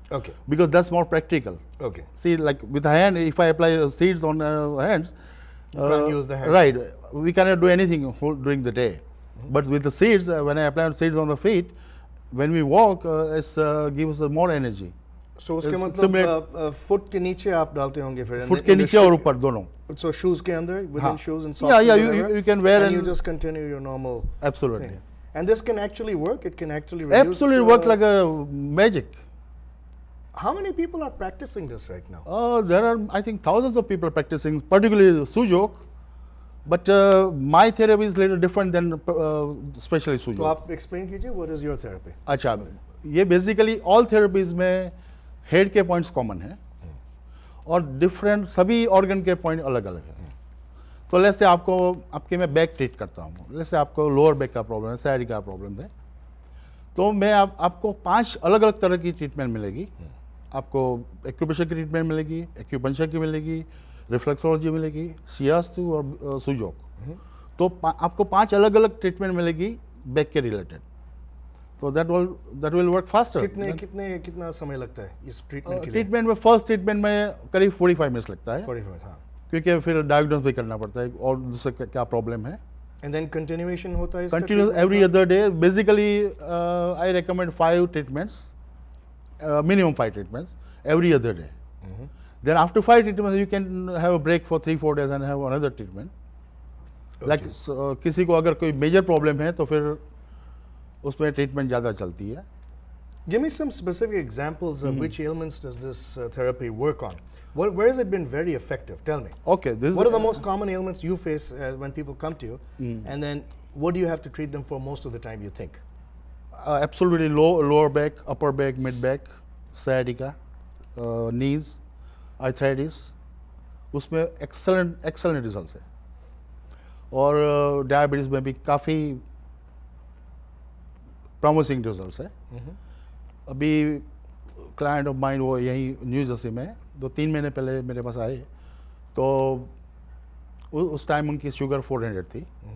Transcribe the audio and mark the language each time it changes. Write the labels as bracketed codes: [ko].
[en] Okay. Because that's more practical. Okay. See, like with the hand, if I apply seeds on hands, you can't use the hand. Right. We cannot do anything during the day. But with the seeds, when I apply seeds on the feet, when we walk, it gives us more energy. [hi] So उसके मतलब foot के नीचे आप डालते होंगे फिर. Foot के नीचे और ऊपर दोनों. [en] So shoes [hi] के अंदर, [en] within shoes and socks. Yeah, you can wear and you just continue your normal. Absolutely. Thing. And this can actually work. It can actually reduce. Absolutely work like a magic. How many people are practicing this right now? There are, I think, thousands of people practicing, particularly Sujok. But my therapy is a little different than especially Sujok. [hi] तो आप explain कीजिए, [en] what is your therapy? [hi] अच्छा, ये basically all therapies में head के points common हैं और different सभी organ के point अलग अलग हैं. तो let's say आपके मैं बैक ट्रीट करता हूँ. let's say आपको लोअर बैक का प्रॉब्लम है, sciatica का प्रॉब्लम है, तो मैं आपको 5 अलग अलग तरह की ट्रीटमेंट मिलेगी. आपको एक्यूप्रेशर की ट्रीटमेंट मिलेगी, एक्यूपंक्चर की मिलेगी, रिफ्लेक्सोलॉजी मिलेगी, शियास्तु और सुजोक. तो आपको 5 अलग अलग ट्रीटमेंट मिलेगी बैक के रिलेटेड. [en] तो that will work faster. [hi] कितना समय लगता है इस ट्रीटमेंट के लिए? ट्रीटमेंट में फर्स्ट ट्रीटमेंट में करीब 45 मिनट्स लगता है. 45, हाँ. क्योंकि फिर डायग्नोस भी करना पड़ता है और दूसरा क्या प्रॉब्लम है. [en] And then continuation होता है. Continuous every other day. Basically, I recommend 5 treatments, minimum 5 treatments every other day. Then after 5 treatments, you can have a break for 3-4 days and have another treatment. Okay. [hi] Like किसी को अगर कोई major problem है तो फिर उसमें treatment ज़्यादा चलती है. [en] Give me some specific examples of which ailments does this therapy work on. Where has it been very effective? Tell me. Okay. What are the most common ailments you face when people come to you? And then what do you have to treat them for most of the time, you think? Absolutely lower back, upper back, mid back, sciatica, knees, arthritis. [hi] उसमें excellent results है. और diabetes में भी काफ़ी promising results है. अभी [en] client of mine [hi] वो यही न्यू जर्सी में 2-3 महीने पहले मेरे पास आए, तो उस टाइम उनकी शुगर 400 थी.